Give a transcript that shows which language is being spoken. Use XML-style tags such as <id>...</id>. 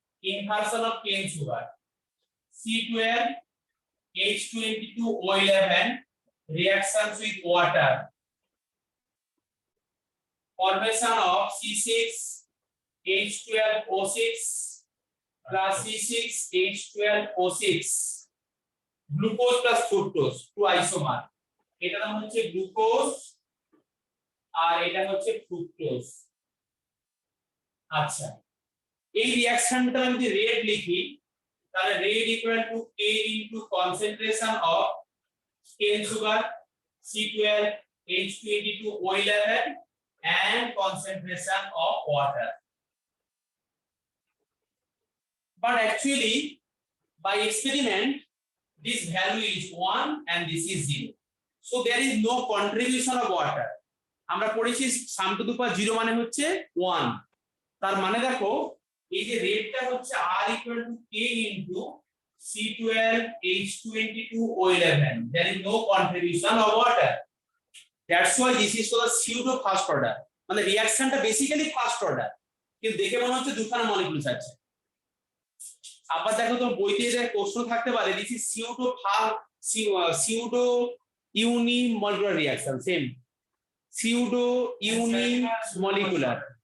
<en>inversion of cane sugar, C12 H22O11 reactions with water, formation of C6 H12O6</en> <bn>plus C6 H12O6, glucose plus fructose, 2 isomer, এটা নাম হচ্ছে glucose আর এটা হচ্ছে fructose. আচ্ছা, এই রিঅ্যাকশনটা আমি যদি রেট লিখি তাহলে rate equal to K into concentration of কেন sugar C12 H22O11</bn> <en>and concentration of water. But actually by experiment this value is 1 and this is 0, so there is no contribution of water.</en> <bn>আমরা পড়েছি</bn> <en>sum to the power 0</en> <bn>মানে হচ্ছে 1, তার মানে দেখো এই যে রেটটা হচ্ছে</bn> <en>R equal to K into C12H22O11. There is no contribution of water. That's why this is called pseudo first order.</en> <bn>মানে রিঅ্যাকশনটা বেসিক্যালি ফার্স্ট অর্ডার, কিন্তু দেখে মনে হচ্ছে দুখানা মলিকিউলস আছে। আবার দেখো তো বইতে যে প্রশ্ন থাকতে পারে,</bn> <en>this is pseudo unimolecular reaction,</en> <bn>same pseudo unimolecular।</bn>